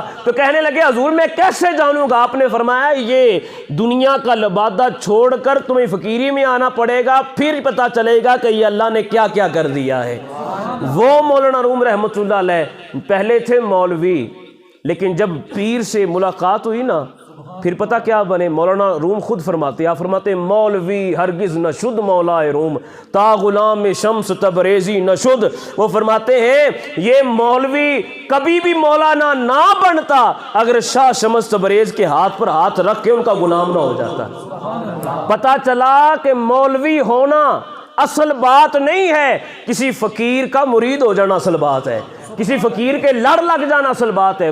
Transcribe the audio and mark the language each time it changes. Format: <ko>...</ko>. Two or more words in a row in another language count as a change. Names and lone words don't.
<ur>تو کہنے لگے حضور میں کیسے جانوں گا؟ آپ نے فرمایا یہ دنیا کا لبادہ چھوڑ کر تمہیں فقیری میں آنا پڑے گا، پھر پتہ چلے گا کہ یہ اللہ نے کیا کیا کر دیا ہے۔ وہ مولانا روم</ur> <ar>رحمۃ اللہ علیہ</ar> <ur>پہلے تھے مولوی، لیکن جب پیر سے ملاقات ہوئی نا پھر پتہ کیا بنے؟ مولانا روم خود فرماتے، آپ فرماتے</ur> <fa>مولوی ہرگز نہ شد مولا روم، تا غلام شمس تبریزی نہ شد۔</fa> <ur>وہ فرماتے ہیں یہ مولوی کبھی بھی مولانا نہ بنتا اگر شاہ شمس تبریز کے ہاتھ پر ہاتھ رکھ کے ان کا غلام نہ ہو جاتا۔ پتہ چلا کہ مولوی ہونا اصل بات نہیں ہے، کسی فقیر کا مرید ہو جانا اصل بات ہے، کسی فقیر کے لڑ لگ جانا اصل بات ہے۔</ur>